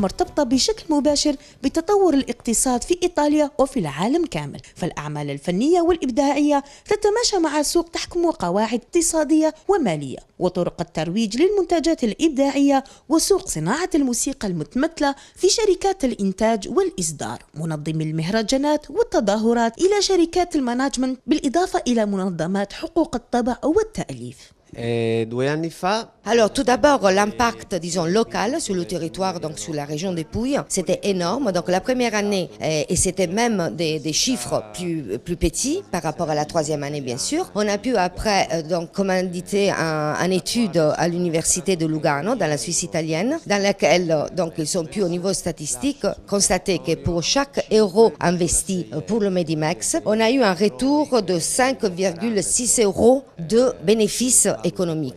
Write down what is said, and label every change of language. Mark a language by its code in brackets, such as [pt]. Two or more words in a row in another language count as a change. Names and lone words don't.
[ar] مرتبطة بشكل مباشر بتطور الاقتصاد في إيطاليا وفي العالم كامل، فالأعمال الفنية والإبداعية تتماشى مع السوق تحكم قواعد اقتصادية ومالية وطرق الترويج للمنتجات الإبداعية، وسوق صناعة الموسيقى المتمثلة في شركات الإنتاج والإصدار، منظمي المهرجانات والتظاهرات، إلى شركات المانجمنت، بالإضافة إلى منظمات حقوق الطبع والتأليف. [it] E 2 anni fa [fr] Alors tout d'abord, l'impact, disons, local sur le territoire, donc sur la région des Pouilles, c'était énorme. Donc la première année, et c'était même des chiffres plus petits par rapport à la troisième année, bien sûr. On a pu après donc commanditer une étude à l'université de Lugano, dans la Suisse italienne, dans laquelle donc ils ont pu au niveau statistique constater que pour chaque euro investi pour le Medimax, on a eu un retour de 5,6 euros de bénéfices économiques.